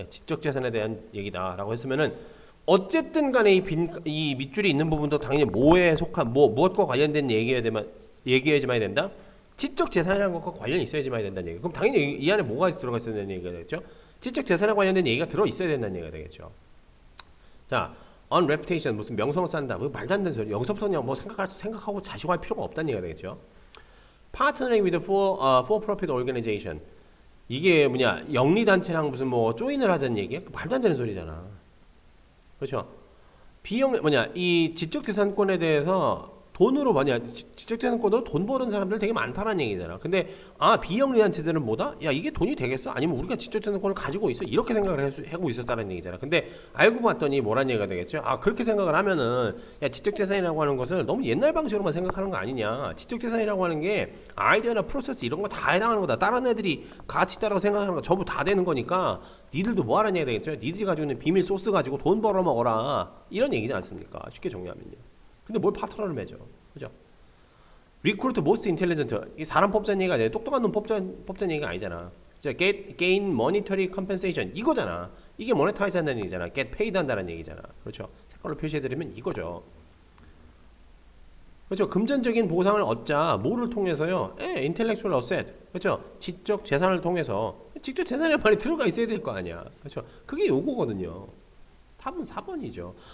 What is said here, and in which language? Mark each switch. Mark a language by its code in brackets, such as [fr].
[ko] 지적 재산에 대한 얘기다라고 했으면은 어쨌든 간에 이 밑줄이 있는 부분도 당연히 뭐에 속한 무엇과 관련된 얘기해야지만 된다. 지적 재산이라는 것과 관련이 있어야지만 된다는 얘기. 그럼 당연히 이 안에 뭐가 들어가 있어야 되는 얘기가 되겠죠. 지적 재산에 관련된 얘기가 들어 있어야 된다는 얘기가 되겠죠. 자, [en] on reputation [ko] 무슨 명성을 쌓는다. 뭐 말도 안 되는 소리. 여기서부터 그냥 생각하고 자시고할 필요가 없다는 얘기가 되겠죠. [en] Partnering with for-profit organization. [ko] 이게 영리 단체랑 무슨 조인을 하자는 얘기야? 말도 안 되는 소리잖아. 그렇죠? 이 지적 재산권에 대해서 돈으로 지적 재산권으로 돈 버는 사람들 되게 많다는 얘기잖아. 근데 비영리 단체들은 뭐다? 야, 이게 돈이 되겠어? 아니면 우리가 지적 재산권을 가지고 있어? 이렇게 생각을 하고 있었다는 얘기잖아. 근데 알고 봤더니 뭐란 얘기가 되겠죠? 그렇게 생각을 하면은 야, 지적 재산이라고 하는 것을 너무 옛날 방식으로만 생각하는 거 아니냐? 지적 재산이라고 하는 게 아이디어나 프로세스 이런 거 다 해당하는 거다. 다른 애들이 가치 있다고 생각하는 거 전부 다 되는 거니까 니들도 뭐 하라는 얘기가 되겠죠? 니들이 가지고 있는 비밀 소스 가지고 돈 벌어먹어라. 이런 얘기지 않습니까? 쉽게 정리하면요. 근데 뭘 파트너를 맺어? 그죠? [en] Recruit most intelligent. [ko] 이 사람 뽑자는 얘기가 아니라 똑똑한 놈 뽑자는 얘기가 아니잖아. [en] gain monetary compensation. [ko] 이거잖아. 이게 monetize 한다는 얘기잖아. [en] get paid [ko] 한다는 얘기잖아. 그렇죠? 색깔로 표시해드리면 이거죠. 그렇죠? 금전적인 보상을 얻자. 뭐를 통해서요? intellectual asset. 그렇죠? 지적 재산을 통해서. 지적 재산에 말이 들어가 있어야 될 거 아니야. 그렇죠? 그게 요거거든요. 답은 4번이죠.